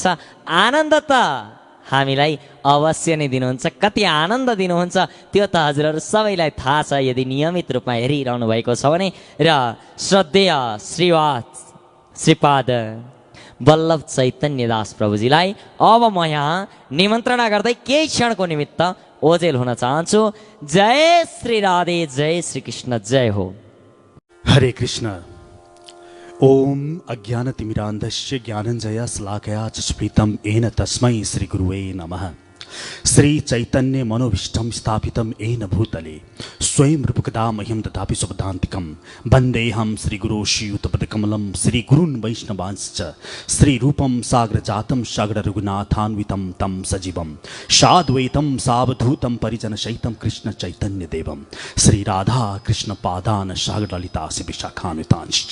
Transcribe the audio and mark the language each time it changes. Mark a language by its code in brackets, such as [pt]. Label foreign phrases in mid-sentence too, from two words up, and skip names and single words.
[ne] आनन्द त हामीलाई अवश्य नै दिनुहुन्छ, कति आनन्द दिनुहुन्छ त्यो त हजुरहरू सबैलाई थाहा छ यदि नियमित रूपमा हेरिरहनु भएको छ भने। र श्रद्धेय श्रीपाद वल्लभ चैतन्य दास प्रभुजीलाई अब म यहाँ निमन्त्रणा गर्दै केही क्षणको निमित्त ओजेल हुन चाहन्छु। जय श्री राधे, जय श्री कृष्ण, जय हो। हरे कृष्ण। [sa] ओम अज्ञानतिमिरान्धस्य ज्ञानञ्जयशलाकया चस्फुलितं येन तस्मै श्रीगुरुवे नमः। श्री चैतन्य मनोभीष्टं स्थापितं येन भूतले स्वयं रूपकदा मह्यं ददाति शुभदान्तिकं वन्देऽहं श्रीगुरो श्रीयुतपदकमलं श्रीगुरून् वैष्णवांश्च श्रीरूपं साग्रजातं साग्ररघुनाथान्वितं तं सजीवं साद्वैतं सावधूतं परिजनसहितं कृष्ण चैतन्यदेवं श्रीराधा कृष्णपादान् साग्रललितासि विशाखान्वितांश्च।